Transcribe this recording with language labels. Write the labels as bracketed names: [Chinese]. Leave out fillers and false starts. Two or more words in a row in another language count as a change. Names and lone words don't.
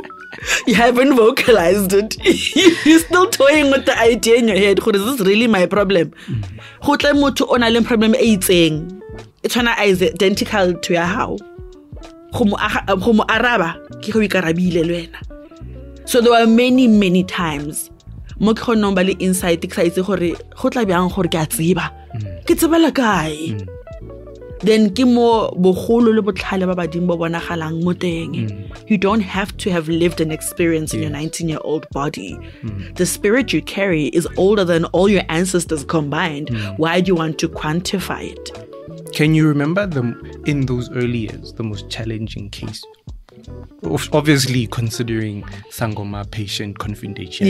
[English] You haven't vocalized it. You're still toying with the idea in your head. Is this really my problem? Problem it's identical to your how. [Tswana] So there were many times mo ke khona ba le insight ke sa itse gore go tla byang gore ke a tseba ke tsebela kae then ke mo bogolo le botlhale ba badimo bo bonagalang mo teng. [English] You don't have to have lived an experience in your 19-year-old body. The spirit you carry is older than all your ancestors combined. Why do you want to quantify it? Can you remember in those early years the most challenging case? Obviously considering Sangoma patient confidentiality.